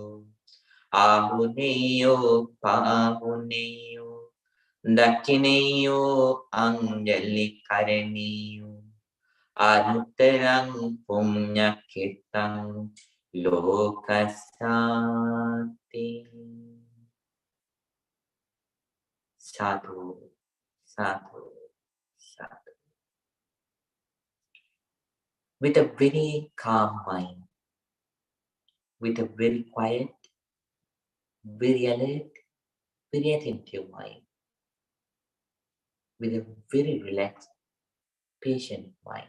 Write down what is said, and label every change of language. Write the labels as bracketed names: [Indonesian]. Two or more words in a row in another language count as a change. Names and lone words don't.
[Pali] Ahuneyo pahuneyo dakineyo anjali karaniyo anuttarang punya kirtang lokasati. Sadhu, sadhu, sadhu. [English] With a very calm mind, with a very quiet, very alert, very attentive mind, with a very relaxed, patient mind.